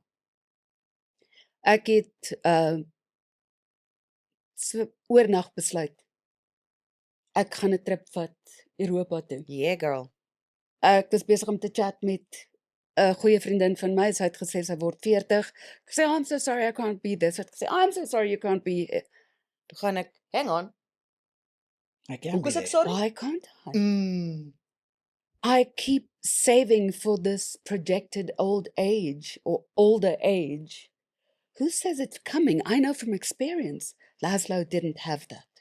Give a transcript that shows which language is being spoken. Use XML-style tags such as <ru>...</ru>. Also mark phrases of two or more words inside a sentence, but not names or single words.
<af>Ek het so oornag besluit. Ek gaan 'n trip vat Europa toe.</af> <en>Yeah, girl.</en> <af>Ek was besig om te chat met 'n goeie vriendin van my. Sy het gesê sy word 40. Ek sê</af> <en>I'm so sorry I can't be this.</en> <af>Sy het gesê</af> <en>I'm so sorry you can't be.</en> <af>Toe gaan ek,</af> <en>hang on. I can</en> <af>Hoe</af> <en>be</en> <af>is ek</af> <en>there. sorry? Why can't I? I I keep saving for this projected old age or older age. Who says it's coming? I know from experience, Laszlo didn't have that.</en>